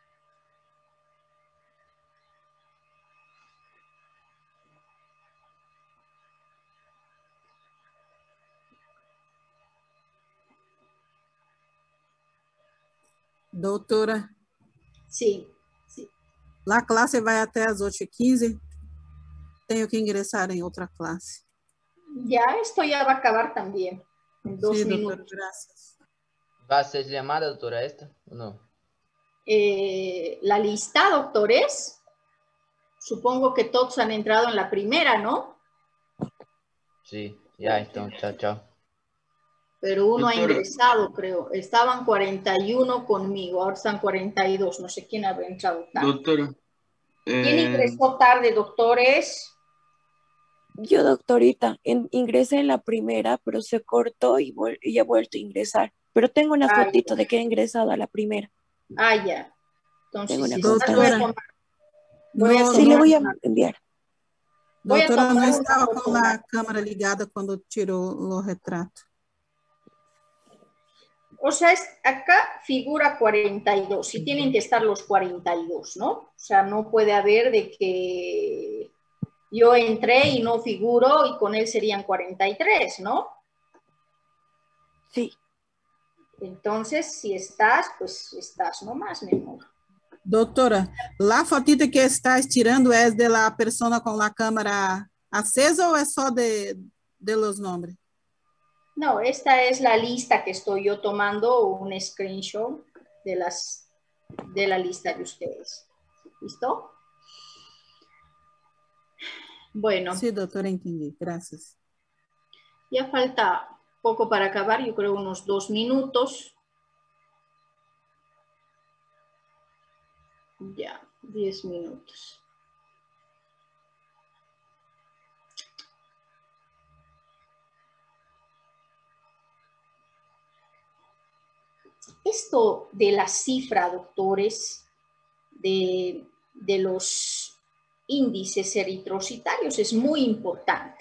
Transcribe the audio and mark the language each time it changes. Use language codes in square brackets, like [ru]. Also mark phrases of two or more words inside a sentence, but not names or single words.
[pt] Doutora, [es] Sí, sí. [pt] a classe vai até às 8h15. Tenho que ingressar em outra classe. [es] Ya esto ya va a acabar también. En 2 Sí, minutos. [pt] doutora, graças. [es] ¿Va a ser llamada, doctora, esta o no? La lista, doctores, supongo que todos han entrado en la primera, ¿no? Sí, ya está. Chao, chao. Pero uno ha Doctora. ingresado, creo. Estaban 41 conmigo, ahora están 42. No sé quién habrá entrado tarde. Doctora. ¿Quién ingresó tarde, doctores? Yo, doctorita, ingresé en la primera, pero se cortó y he vuelto a ingresar. Pero tengo una Ah, fotito ya. de que he ingresado a la primera. Ah, ya. Tengo Entonces, una si foto. estás, voy a tomar. Sí, le voy a enviar. Voy a [pt] Doutora, [es] tomar [pt] não [es] una [pt] estava [es] foto. [pt] com a câmera ligada quando tirou o retrato. [es] O sea, acá figura 42, sí tienen que estar los 42, ¿no? O sea, no puede haber de que yo entré y no figuro y con él serían 43, ¿no? Sí. Entonces, si estás, pues estás nomás, mi amor. [pt] Doutora, a fotita que estás tirando é [es] de la persona [pt] com a câmera acesa ou é só [es] de los nombres? No, esta es la lista que estoy yo tomando, un screenshot de la lista de ustedes. ¿Listo? Bueno. Sí, [pt] doutora, entendi. [es] Gracias. Ya falta poco para acabar, yo creo unos 2 minutos. Ya, 10 minutos. Esto de la cifra, doctores, de los índices eritrocitarios es muy importante.